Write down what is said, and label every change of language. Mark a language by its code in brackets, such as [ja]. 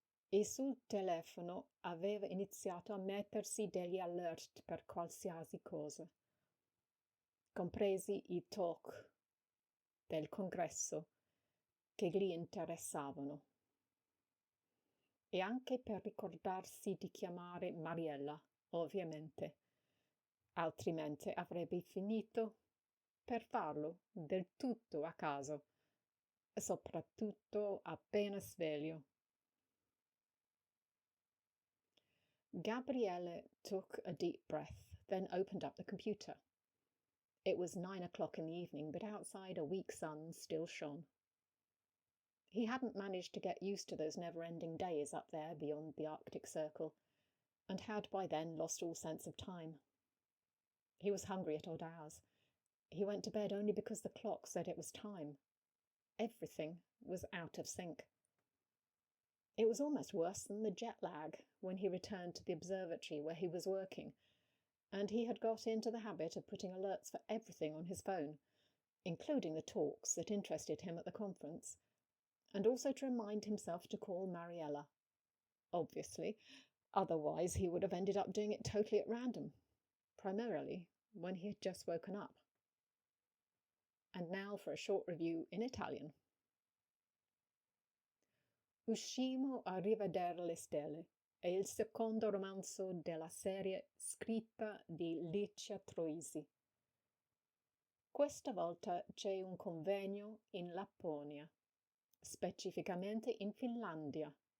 [it] E sul telefono aveva iniziato a mettersi degli alert per qualsiasi cosa, compresi i talk del congresso che gli interessavano, e anche per ricordarsi di chiamare Mariella, ovviamente, altrimenti avrebbe finito per farlo del tutto a caso, soprattutto appena sveglio. [en] Gabriele took a deep breath, then opened up the computer. It was 9 o'clock in the evening, but outside a weak sun still shone. He hadn't managed to get used to those never-ending days up there beyond the Arctic Circle, and had by then lost all sense of time. He was hungry at odd hours. He went to bed only because the clock said it was time. Everything was out of sync. It was almost worse than the jet lag when he returned to the observatory where he was working, and he had got into the habit of putting alerts for everything on his phone, including the talks that interested him at the conference, and also to remind himself to call Mariella. Obviously, otherwise he would have ended up doing it totally at random, primarily when he had just woken up. And now for a short review in Italian. [it] Uscimmo a riveder le stelle è il secondo romanzo della serie scritta di Licia Troisi. Questa volta c'è un convegno in Lapponia, specificamente in Finlandia.